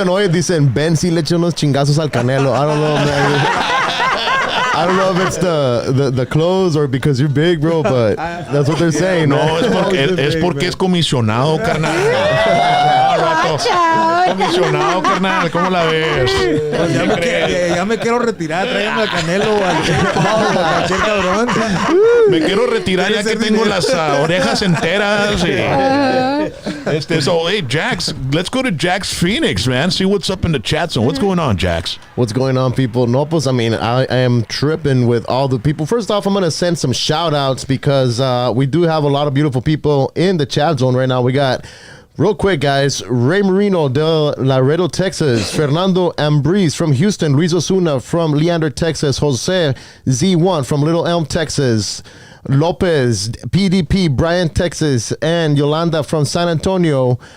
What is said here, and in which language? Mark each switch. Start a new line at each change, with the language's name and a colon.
Spanish: Dicen, Ben sí le echa unos chingazos al Canelo.
English: I don't know, man. I don't know if it's the clothes or because you're big, bro, but that's what they're saying.
Spanish: No,
English: man.
Spanish: es porque es comisionado, carnal.
English: Watch out.
Spanish: Comisionado, carnal. ¿Cómo la ves? Ya me quiero retirar. Tráigame al Canelo o al cualquier cabrón. Me quiero retirar ya que tengo las orejas enteras.
English: So, hey, Jax, let's go to Jax Phoenix, man. See what's up in the chat zone. What's going on, Jax? What's going on, people?
Spanish: No, pues,
English: I mean, I am tripping with all the people. First off, I'm going to send some shout outs because we do have a lot of beautiful people in the chat zone right now. We got, real quick, guys, Ray Marino de Laredo, Texas, Fernando Ambriz from Houston, Luis Osuna from Leander, Texas, Jose Z1 from Little Elm, Texas, Lopez, PDP, Bryan, Texas, and Yolanda from San Antonio.